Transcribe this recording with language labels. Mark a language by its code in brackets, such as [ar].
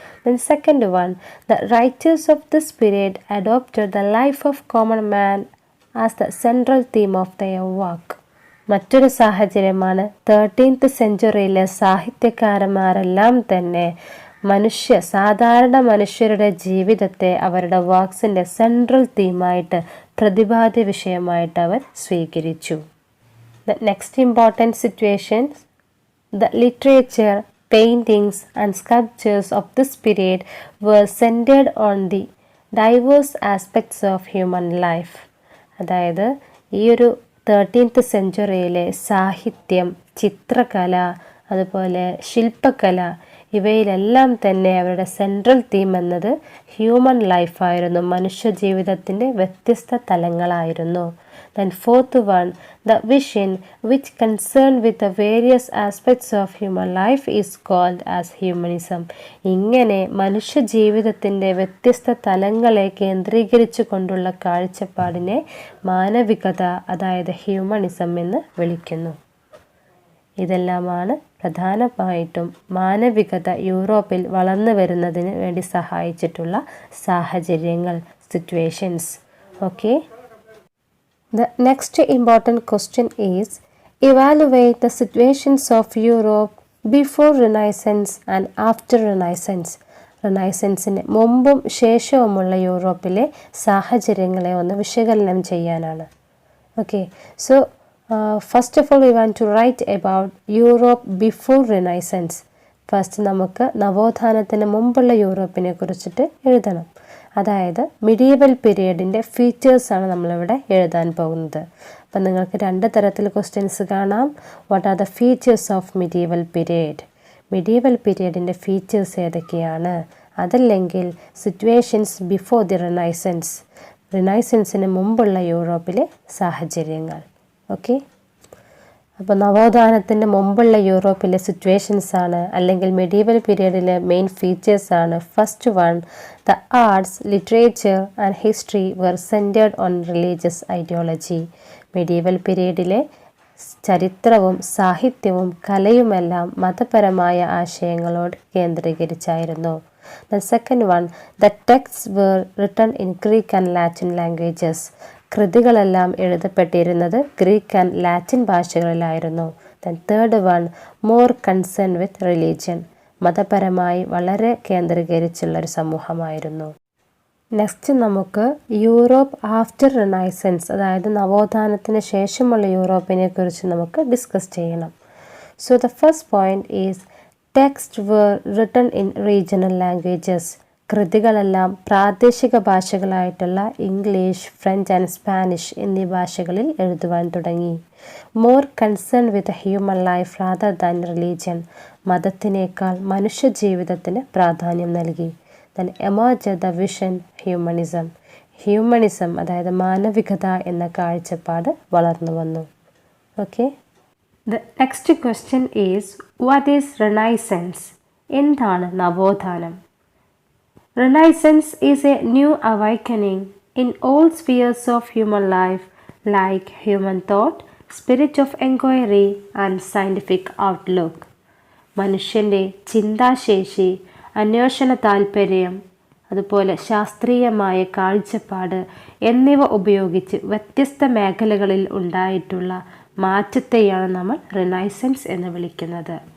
[en] Then second one, the writers of this period adopted the life of common man as the central theme of their work. [ml] മറ്റൊരു സാഹചര്യമാണ് 13th സെഞ്ച്വറിയിലെ സാഹിത്യകാരന്മാരെല്ലാം തന്നെ സാധാരണ മനുഷ്യരുടെ ജീവിതത്തെ അവരുടെ വർക്ക്സിൻ്റെ central തീമായിട്ട്, പ്രതിപാദ്യ വിഷയമായിട്ട് അവർ സ്വീകരിച്ചു. [en] The next important situations, the literature, paintings and sculptures of this period were centered on the diverse aspects of human life. [ml] അതായത് ഈ ഒരു 13th സെഞ്ച്വറിയിലെ സാഹിത്യം, ചിത്രകല, അതുപോലെ ശില്പകല, ഇവയിലെല്ലാം തന്നെ അവരുടെ സെൻട്രൽ തീം എന്നത് ഹ്യൂമൻ ലൈഫായിരുന്നു, മനുഷ്യജീവിതത്തിൻ്റെ വ്യത്യസ്ത തലങ്ങളായിരുന്നു. [en] Then fourth one, the vision which concerned with the various aspects of human life is called as humanism. [ml] ഇങ്ങനെ മനുഷ്യജീവിതത്തിൻ്റെ വ്യത്യസ്ത തലങ്ങളെ കേന്ദ്രീകരിച്ചു കൊണ്ടുള്ള കാഴ്ചപ്പാടിനെ മാനവികത, അതായത് ഹ്യൂമണിസം എന്ന് വിളിക്കുന്നു. ഇതെല്ലാമാണ് പ്രധാനമായിട്ടും മാനവികത യൂറോപ്പിൽ വളർന്നു വരുന്നതിന് വേണ്ടി സഹായിച്ചിട്ടുള്ള സാഹചര്യങ്ങൾ, situations. [en] Okay, the next important question is, evaluate the situations of Europe before Renaissance and after Renaissance. [ml] റിനൈസൻസിന് മുമ്പും ശേഷവുമുള്ള യൂറോപ്പിലെ സാഹചര്യങ്ങളെ ഒന്ന് വിശകലനം ചെയ്യാനാണ്. [en] Okay, so first of all we want to write about Europe before Renaissance. [ml] First നമുക്ക് നവോത്ഥാനത്തിന് മുമ്പുള്ള യൂറോപ്പിനെ കുറിച്ചിട്ട് എഴുതണം. അതായത് മിഡീവൽ പീരിയഡിൻ്റെ ഫീച്ചേഴ്സാണ് നമ്മളിവിടെ എഴുതാൻ പോകുന്നത്. അപ്പം നിങ്ങൾക്ക് രണ്ട് തരത്തിൽ ക്വസ്റ്റ്യൻസ് കാണാം. [en] What are the features of medieval period? [ml] Medieval പീരീഡിൻ്റെ features ഏതൊക്കെയാണ്? അതല്ലെങ്കിൽ [en] situations before the Renaissance, [ml] റിനൈസൻസിന് മുമ്പുള്ള യൂറോപ്പിലെ സാഹചര്യങ്ങൾ. ഓക്കെ, അപ്പോൾ നവോത്ഥാനത്തിന് മുമ്പുള്ള യൂറോപ്പിലെ സിറ്റുവേഷൻസാണ് അല്ലെങ്കിൽ medieval പീരീഡിലെ main ഫീച്ചേഴ്സാണ്. [en] First one, the arts, literature and history were centred on religious ideology. [ml] Medieval പീരീഡിലെ ചരിത്രവും സാഹിത്യവും കലയുമെല്ലാം മതപരമായ ആശയങ്ങളോട് കേന്ദ്രീകരിച്ചായിരുന്നു. [en] The second one, the texts were written in Greek and Latin languages. [ml] കൃതികളെല്ലാം എഴുതപ്പെട്ടിരുന്നത് Greek and Latin ഭാഷകളിലായിരുന്നു. [en] Then third one, more concerned with religion. [ml] മതപരമായി വളരെ കേന്ദ്രീകരിച്ചുള്ളൊരു സമൂഹമായിരുന്നു. Next നമുക്ക് [en] Europe after Renaissance, [ml] അതായത് നവോത്ഥാനത്തിന് ശേഷമുള്ള യൂറോപ്പിനെ കുറിച്ച് നമുക്ക് ഡിസ്കസ് ചെയ്യണം. [en] So the first point is text were written in regional languages. [ml] കൃതികളെല്ലാം പ്രാദേശിക ഭാഷകളായിട്ടുള്ള English, French and Spanish എന്നീ ഭാഷകളിൽ എഴുതുവാൻ തുടങ്ങി. [en] More concern with human life rather than religion. [ml] മതത്തിനേക്കാൾ മനുഷ്യജീവിതത്തിന് പ്രാധാന്യം നൽകി. [en] Then emerge the vision humanism. [ml] Humanism അതായത് മാനവികത എന്ന കാഴ്ചപ്പാട് വളർന്നു വന്നു. [en] Okay, the next question is what is renaissance? [ml] എന്താണ് നവോത്ഥാനം? [en] Renaissance is a new awakening in all spheres of human life, like human thought, spirit of inquiry, and scientific outlook. [ml] മനുഷ്യൻ്റെ ചിന്താശേഷി, അന്വേഷണ താൽപ്പര്യം, അതുപോലെ ശാസ്ത്രീയമായ കാഴ്ചപ്പാട് എന്നിവ ഉപയോഗിച്ച് വ്യത്യസ്ത മേഖലകളിൽ ഉണ്ടായിട്ടുള്ള മാറ്റത്തെയാണ് നമ്മൾ റിനൈസൻസ് എന്ന് വിളിക്കുന്നത്.